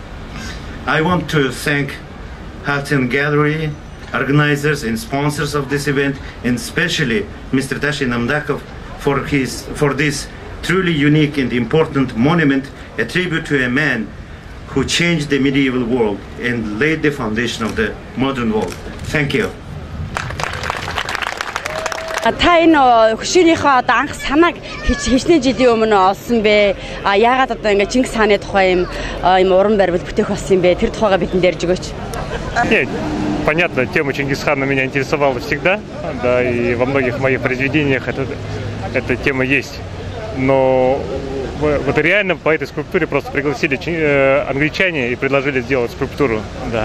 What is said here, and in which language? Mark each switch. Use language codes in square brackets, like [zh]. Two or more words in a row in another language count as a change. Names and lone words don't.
[en] I want to thank Halcyon Gallery, organizers and sponsors of this event, and especially Mr. Tashi Namdakov for this truly unique and important monument, a tribute to a man who changed the medieval world and laid the foundation of the modern world. Thank you. [mn] Та энэ хөшөөнийхөө одоо анх санааг хичнээн жилийн өмнө олсон бэ. Яагаад одоо ингэ Чингис хааны тухай юм уран баримт бүтээх болсон юм бэ? Тэр тухайга бидэнд ярьж өгөөч. [ru] Нет, понятно, тема Чингисхана меня интересовала всегда, да, и во многих моих произведениях эта тема есть. Но вот реально по этой скульптуре просто пригласили англичане и предложили сделать скульптуру, да.